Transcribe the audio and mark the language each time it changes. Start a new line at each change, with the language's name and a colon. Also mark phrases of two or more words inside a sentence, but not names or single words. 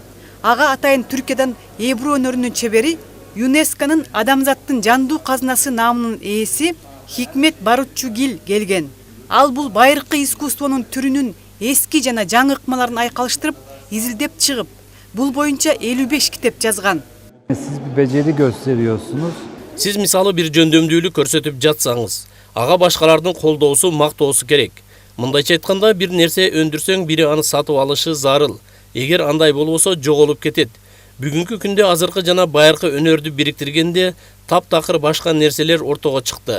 Kyrgyz: Ага атайын Түркиядан эбру өнөрүнүн чебери ЮНЕСКОнун адамзаттын жандуу казынасы наамынын ээси Хикмет Барутчугил келген. Ал бул байыркы искусствонун түрүнүн эски жана жаңы ыкмаларын айкалыштырып, изилдеп чыгып, бул боюнча 55 китеп жазган.
Turkish: Siz bir beceri gösteriyorsunuz.
Kyrgyz: Сиз мисалы бир жөндөмдүүлүк көрсөтүп жатсаңыз, ага башкалардын колдоосу, мактоосу керек. Мындайча айтканда, бир нерсе өндүрсөң, бири аны сатып алышы зарыл. Эгер андай болбосо жоголуп кетет. Бүгүнкү күндө азыркы жана байыркы өнөрдү бириктиргенде таптакыр башка нерселер ортого чыкты.